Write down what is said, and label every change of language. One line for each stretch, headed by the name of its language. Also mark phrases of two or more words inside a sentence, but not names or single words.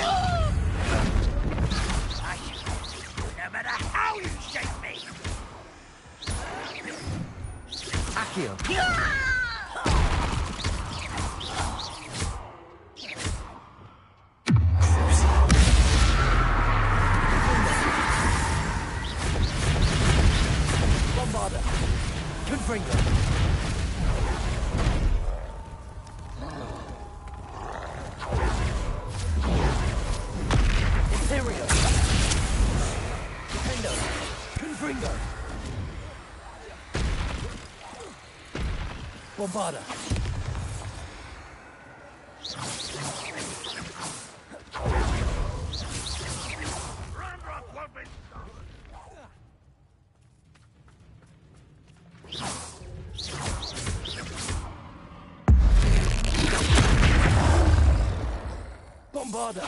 English: No matter how you shake me! Accio. Bombarda. Confringo. Imperio. Defendo. Confringo. Bombarda. Ranrock won't be Bombarda.